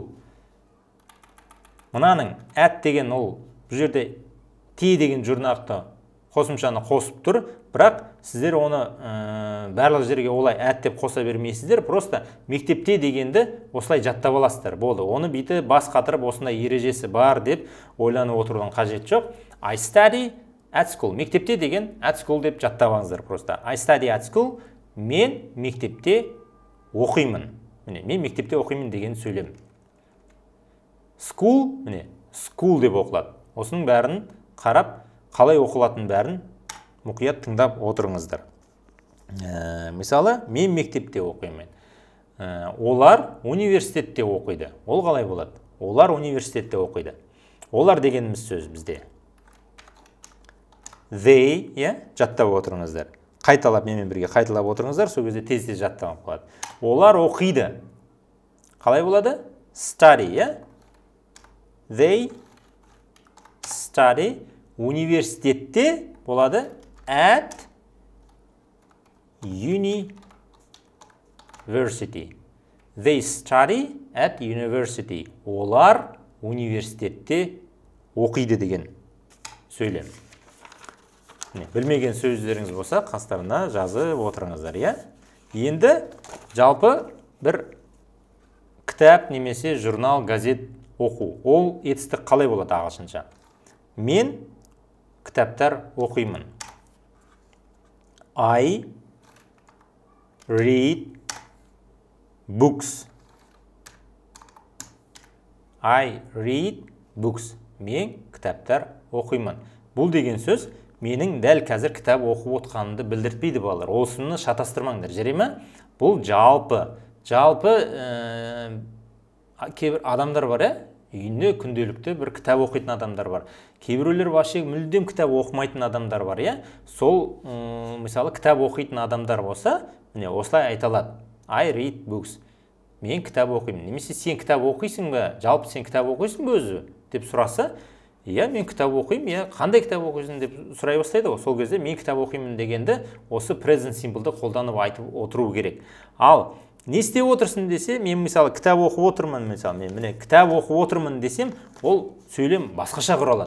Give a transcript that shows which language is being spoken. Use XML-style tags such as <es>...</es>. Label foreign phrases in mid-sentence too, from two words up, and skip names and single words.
<kk>Мынаның at деген ол бұл жерде t деген жұрнақты қосымшаны қосып тұр, бірақ сіздер оны барлық жерге олай at деп қоса бермейсіздер, просто мектепте дегенді осылай жаттап аласыздар. Болды, оны бейті бас қатырып осындай ережесі бар деп ойланып отырудың қажет жоқ.</kk> <en>I study at school.</en> <kk>Мектепте деген</kk> <en>at school</en> <kk>деп жаттап алыңыздар просто.</kk> <en>I study at school.</en> <kk>Мен мектепте оқимын. Міне, мен мектепте оқимын деген сөйлем. School, міне, school деп оқылады. Осының бәрін қарап, қалай оқылатын бәрін мұқият тыңдап отырыңыздар. Мысалы, мен мектепте оқимын. Олар университетте оқиды. Ол қалай болады? Олар университетте оқиды. Олар дегеніміз сөз бізде. They, жаттап отырыңыздар. Қайталап, менімен бірге қайталап отырыңыздар, сол кезде тез-тез жаттап қалады. Олар оқиды. Қалай болады?</kk> <en>Study, They study.</en> <kk>Университетте болады</kk> <en>at university. They study at university.</en> <kk>Олар университетте оқиды деген сөйлем. Білмеген сөздеріңіз болса, қастарына жазып отырыңыздар, иә? Енді жалпы бір кітап немесе журнал, газет оқу. Ол етістік қалай болады ағылшынша? Мен кітаптар оқимын.</kk> <en>I read books. I read books.</en> <kk>Мен кітаптар оқимын. Бұл деген сөз менің дәл қазір кітап оқып отқанымды білдіртпейді балалар. Осыны шатастырмаңдар, жарай ма? Бұл жалпы кейбір адамдар бар, үйінде күнделікті бір кітап оқитын адамдар бар. Кейбіреулер вообще мүлдем кітап оқымайтын адамдар бар, Сол, мысалы, кітап оқитын адамдар болса, міне осылай айталады.</kk> <en>I read books.</en> <kk>Мен кітап оқимын. Немесе сен кітап оқисың ба? Жалпы сен кітап оқисың ба өзі? Деп сұраса, мен кітап оқимын, қандай кітап оқисың деп сұрай бастайды ғой. Сол кезде мен кітап оқимын дегенді осы</kk> <en>present simple'ды</en> <kk>қолданып айтып отыру керек. Ал не істеп отырсың десе, мен мысалы кітап оқып отырмын, мен міне кітап оқып отырмын десем, ол сөйлем басқаша құралады.</kk>